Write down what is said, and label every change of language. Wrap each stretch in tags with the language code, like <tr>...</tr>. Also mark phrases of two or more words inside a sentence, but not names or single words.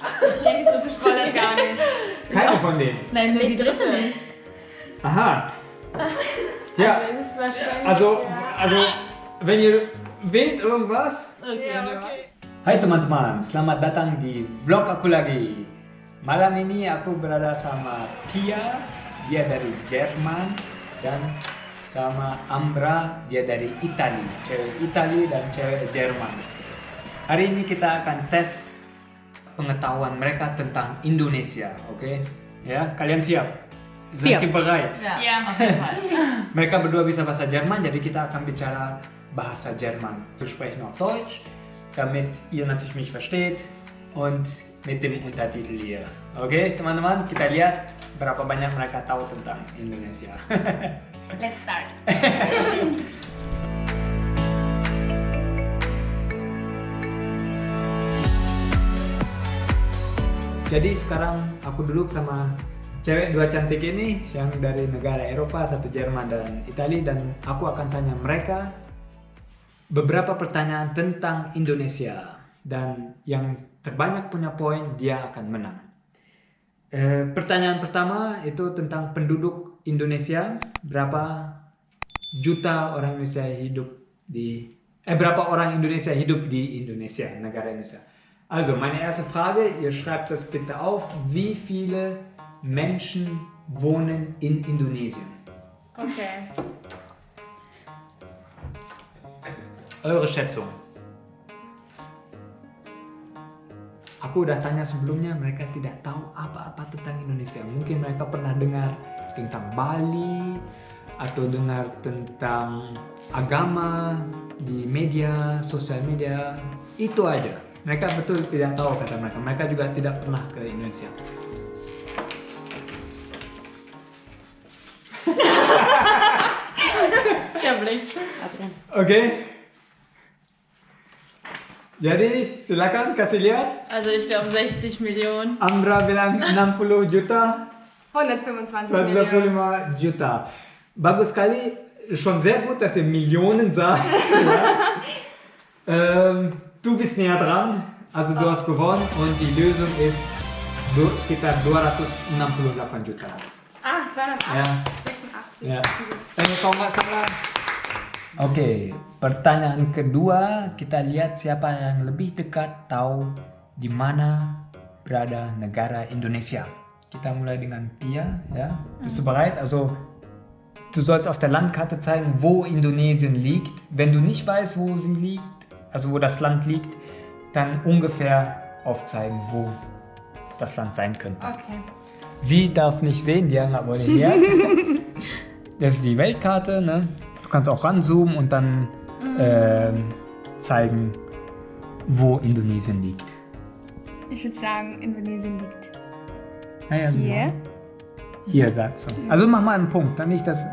<de>Ich kenne die russische Spoiler gar nicht. Keine von denen. Nein, nur die dritte nicht. Aha. Ja, Also es ist wahrscheinlich... also wenn ihr wählt irgendwas. Okay, Ja, okay.</de> <id>Hai teman-teman, selamat datang di vlog aku lagi. Malam ini aku berada sama Tia, dia dari Jerman, dan sama Ambra, dia dari Itali. Cewek Itali dan cewek Jerman. Hari ini kita akan tes pengetahuan mereka tentang Indonesia, oke? Ya, kalian siap? Siap.</id> <de>Seid ihr bereit? Ja, auf jeden Fall.</de> <id>Mereka berdua bisa bahasa Jerman, jadi kita akan bicara bahasa Jerman.</id> <de>Wir sprechen auf Deutsch, damit ihr natürlich mich versteht und mit dem Untertitel hier.</de> <id>Oke, teman-teman, kita lihat berapa banyak mereka tahu tentang Indonesia.</id> <en>Let's start.</en> <id>Jadi sekarang aku duduk sama cewek dua cantik ini yang dari negara Eropa, satu Jerman dan Italia, dan aku akan tanya mereka beberapa pertanyaan tentang Indonesia, dan yang terbanyak punya poin dia akan menang. Pertanyaan pertama itu tentang penduduk Indonesia, berapa juta orang Indonesia hidup di berapa orang Indonesia hidup di Indonesia, negara Indonesia.</id> <de>Also, meine erste Frage, ihr schreibt das bitte auf, wie viele Menschen wohnen in Indonesien? Okay. Eure Schätzung.</de> <id>Aku udah tanya sebelumnya, mereka tidak tahu apa-apa tentang Indonesia. Mungkin mereka pernah dengar tentang Bali, atau dengar tentang agama di media, sosial media. Itu aja. Mereka betul tidak tahu kata mereka. Mereka juga tidak pernah ke Indonesia.</id> <de>Der Blick.</de> <id>Oke. Jadi silakan kasih lihat.</id> <de>Also ich glaube 60 Millionen.</de> <id>Ambra bilang 60 juta,</id> <de>125 Millionen.</de> <id>125 juta. Bagus sekali,</id> <de>schon sehr gut, dass ihr Millionen sagt. Ja. Du bist näher dran, also du hast gewonnen und die Lösung ist</de> <id>sekitar 268 juta.</id> <de>286.</de> <id>Ya. Kalau nggak salah. Oke, pertanyaan kedua, kita lihat siapa yang lebih dekat tahu di mana berada negara Indonesia. Kita mulai dengan Tia, ya.</id> <de>Bist du bereit? Also, du sollst auf der Landkarte zeigen, wo Indonesien liegt. Wenn du nicht weißt, wo sie liegt, also wo das Land liegt, dann ungefähr aufzeigen, wo das Land sein könnte. Okay. Sie darf nicht sehen,</de> <id>dia nggak boleh lihat.</id> <de>Das ist die Weltkarte, ne? Du kannst auch ranzoomen und dann zeigen, wo Indonesien liegt. Ich würde sagen, Indonesien liegt Naja, hier. Hier sagst du. Also mach mal einen Punkt, dann nicht das.</de>